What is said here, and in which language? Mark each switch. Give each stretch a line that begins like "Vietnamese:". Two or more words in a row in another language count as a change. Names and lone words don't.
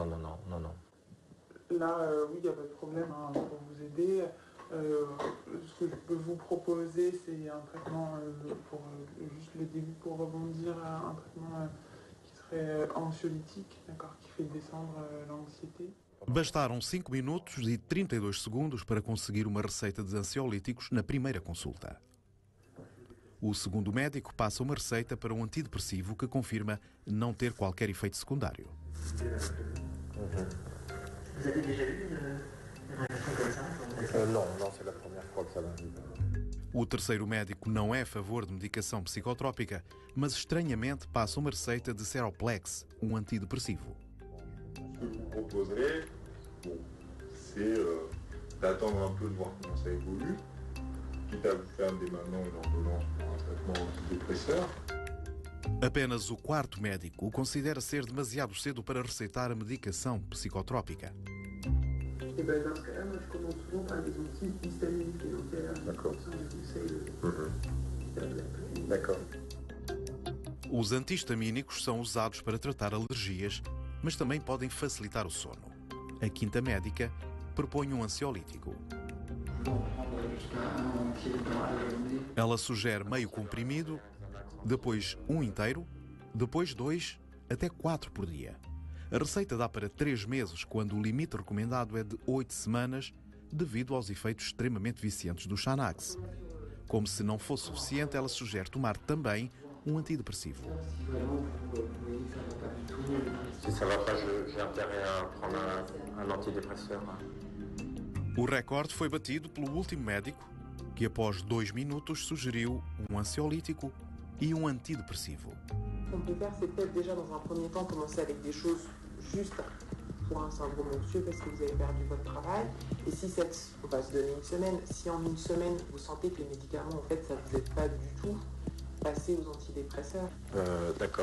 French: Là, oui, il n'y a pas de problème pour vous aider. Ce que je peux vous proposer, c'est un traitement pour juste le début, pour rebondir à un traitement qui serait anxiolytique, d'accord, qui fait descendre l'anxiété.
Portuguese: Bastaram 5 minutos e 32 segundos para conseguir uma receita de ansiolíticos na primeira consulta. O segundo médico passa uma receita para um antidepressivo que confirma não ter qualquer efeito secundário.
French: Vous avez déjà eu une réaction comme ça? Non, c'est la première fois que ça m'arrive.
Portuguese: O terceiro médico não é a favor de medicação psicotrópica, mas estranhamente passa uma receita de Seroplex, um antidepressivo.
French: Ce que je vous proposerais, c'est d'attendre un peu de voir comment ça évolue, quitte à vous faire dès maintenant une ordonnance pour un traitement antidépresseur.
Portuguese: Apenas o quarto médico o considera ser demasiado cedo para receitar a medicação psicotrópica.
French: Et ben dans ce cas-là, moi je commence souvent par des antihistaminiques. D'accord. D'accord.
Portuguese: Os antihistamínicos são usados para tratar alergias, mas também podem facilitar o sono. A quinta médica propõe um ansiolítico. Ela sugere meio comprimido, depois um inteiro, depois 2 até 4 por dia. A receita dá para 3 meses, quando o limite recomendado é de 8 semanas, devido aos efeitos extremamente viciantes do Xanax. Como se não fosse suficiente, ela sugere tomar também um antidepressivo.
French: Si ça va pas, j'ai intérêt à prendre un antidépresseur.
Portuguese: O recorde foi batido pelo último médico, que após 2 minutos sugeriu um ansiolítico e um antidepressivo.
French: Ce qu'on peut faire, c'est peut-être déjà dans un premier temps commencer avec des choses juste pour un syndrome anxieux parce que vous avez perdu votre travail. Et si on va se donner une semaine, si en une semaine vous sentez que les médicaments en fait ça vous aide pas du tout, passez aux antidépresseurs. D'accord.